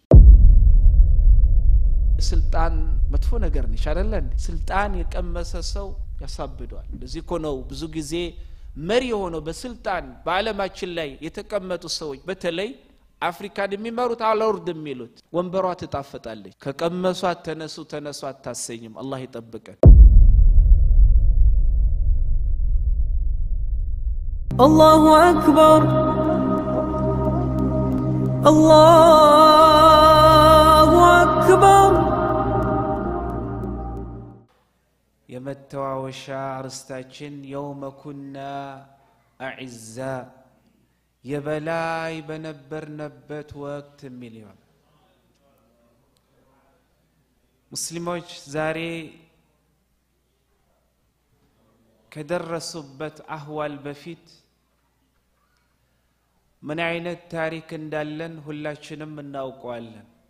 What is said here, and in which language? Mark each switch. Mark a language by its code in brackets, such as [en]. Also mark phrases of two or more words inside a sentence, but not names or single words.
[am] ስልጣን መጥፎ ነገር ነሽ አይደል ስልጣን የቀመሰ ሰው ያሳብዷል ለዚህ እኮ ነው ብዙ ጊዜ መሪ ሆኖ በስልጣን በአለማችን ላይ የተቀመጡ ሰዎች በተለይ አፍሪካን የሚመሩት አላውርድ የሚሉት ወንበሯ ትጣፈጣለች ከቀመሷት ተነሱ አታሰኝም አላህ ይጠብቀን [ar] الله أكبر الله أكبر [am] የመተዋወሻ አርስታችን [ar] يوم كنا أعزاء [am] የበላይ በነበርንበት ወቅት ሚሊዮን ሙስሊሞች ዛሬ ከደረሱበት አህዋል በፊት ምን አይነት ታሪክ እንዳለን ሁላችንም እናውቀዋለን